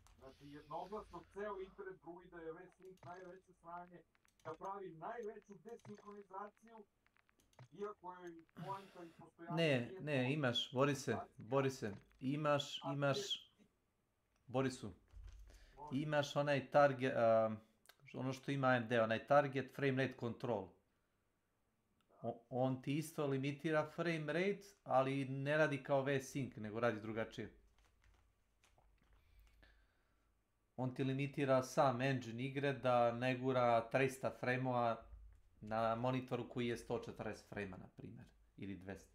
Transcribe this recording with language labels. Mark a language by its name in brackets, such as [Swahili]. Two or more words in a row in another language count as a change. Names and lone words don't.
[Serbian] Znači, jednoglasno ceo internet bruji da je V-Sync najveće sranje, da pravi najveću desinkronizaciju, iako je poenta i postojanje nije to. Ne, imaš, Borise, Borisu, imaš onaj target, ono što ima AMD, onaj [English] target frame rate control. [Serbian] On ti isto limitira [English] frame rate, [Serbian] ali ne radi kao V-Sync, nego radi drugačije. On ti limitira sam engine igre da ne gura 300 frame-ova na monitoru koji je 140 frame-a, na primjer, ili 200.